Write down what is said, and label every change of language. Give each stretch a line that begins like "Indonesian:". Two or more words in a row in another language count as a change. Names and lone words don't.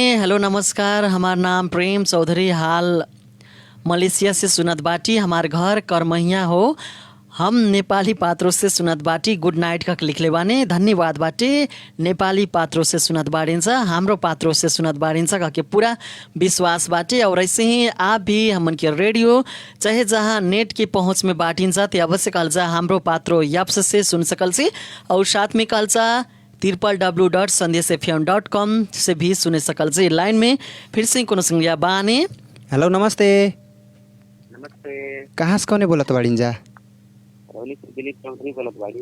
Bhojpuri: हेलो नमस्कार, हमार नाम प्रेम चौधरी, हाल मलेशिया से सुनत बाटी, हमार घर करमहिया हो, हम नेपाली पात्रों से सुनत बाटी,
English: good night
Bhojpuri: का लिखले बाने। धन्यवाद बाटे, नेपाली पात्रों से सुनत बाड़िन्छ, हाम्रो पात्रों से सुनत बाड़िन्छ कह के पूरा विश्वास बाटे। और ऐसे ही आप भी हमन के रेडियो चाहे जहाँ नेट की पहुँच में बाटिन्छ ते अवश्य कलजा हाम्रो पात्रो याप्स से सुन सकल से। और साथ में कलजा www.sandesfm.com से भी सुने सकल से। लाइन में फिर से कोनो संज्ञा बाने। हेलो नमस्ते। नमस्ते। कहाँ से कौन बोलत बाड़ीन जा? फरौली से दिलीप चौधरी बोलत बाड़ी।